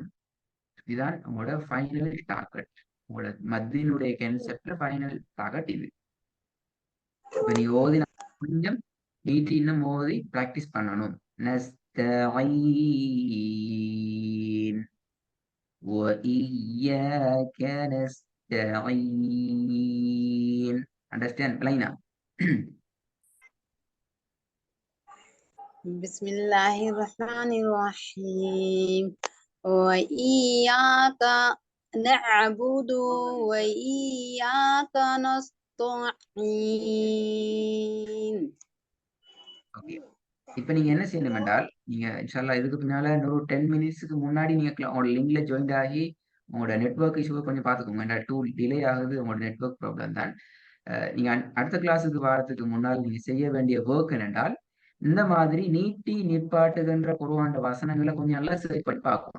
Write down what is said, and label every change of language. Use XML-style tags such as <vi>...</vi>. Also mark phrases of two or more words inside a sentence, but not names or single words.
<ta>இதுதான் உங்களோட</ta> <en>final target.</en> <ta>உங்களோட மத்தியினுடைய கான்செப்ட்ல</ta> <en>final target</en> <ta>இது. இப்ப நீ ஓதி கொஞ்சம் நீட்டி இன்னும் ஓதி பிராக்டிஸ் பண்ணணும்.</ta> <ar>நஸ்தஈன் وإياك نستعين. Understand? Laina. بسم الله الرحمن الرحيم. وإياك نعبد وإياك نستعين.</ar> <ta>Okay. இப்ப நீங்க என்ன செய்யணும் என்றால், நீங்க இன்ஷால்லா இதுக்கு பின்னால இன்னொரு 10 மினிட்ஸ்க்கு முன்னாடி நீங்க உங்களோட</ta> <en>link join</en> <ta>ஆகி உங்களோட</ta> <en>network issue</en> <ta>கொஞ்சம் பார்த்துக்கோங்க. ஏன்னா</ta> <en>tool delay</en> <ta>ஆகுது, உங்களோட</ta> <en>network problem</en> <ta>தான். நீங்க அடுத்த கிளாஸுக்கு வாரத்துக்கு முன்னால் நீங்க செய்ய வேண்டிய ஒர்க் என்னென்றால், இந்த மாதிரி நீட்டி நிப்பாட்டுகின்ற குர்ஆன் வசனங்களை கொஞ்சம் நல்லா சர்ச் பண்ணி பார்க்கணும்.</ta>